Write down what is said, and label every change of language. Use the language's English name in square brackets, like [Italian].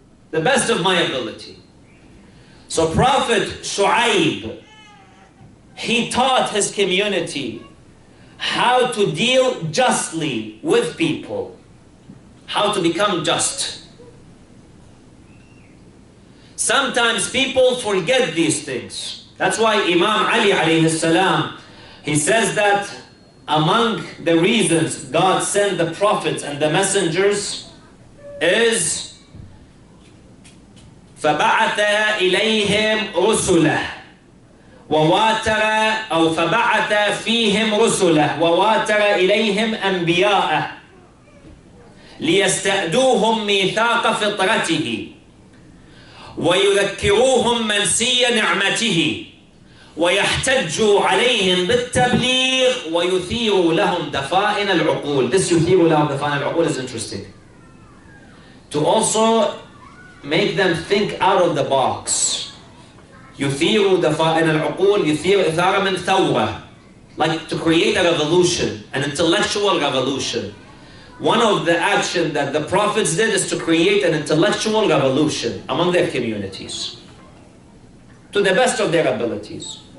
[English] The best of my ability. So Prophet Shu'aib, he taught his community how to deal justly with people, how to become just. Sometimes people forget these things. That's why Imam Ali alayhi salam, he says that among the reasons God sent the prophets and the messengers is [Arabic] فَبَعَثَ إِلَيْهِمْ رُسُلَهُ وَوَاتَرَ أو فَبَعَثَ فِيهِمْ رُسُلَهُ وَوَاتَرَ إِلَيْهِمْ أَنْبِيَاءَهُ لِيَسْتَأْدُوهُمْ مِيثَاقَ فِطْرَتِهِ وَيُذَكِّرُوهُمْ مَنْسِيَّ نِعْمَتِهِ وَيَحْتَجُّوا عَلَيْهِمْ بِالتَّبْلِيغِ وَيُثِيرُوا لَهُمْ دَفَائِنَ الْعُقُولِ. [English] This [Arabic] يُثِيرُوا لَهُمْ دَفَائِنَ الْعُقُولِ [English] is interesting. To also make them think out of the box. [Arabic] يُثِيرُوا دَفَائِنَ الْعُقُولِ. يُثِيرُ إثارة من ثورة. [English] Like to create a revolution, an intellectual revolution. One of the action that the prophets did is to create an intellectual revolution among their communities, to the best of their abilities.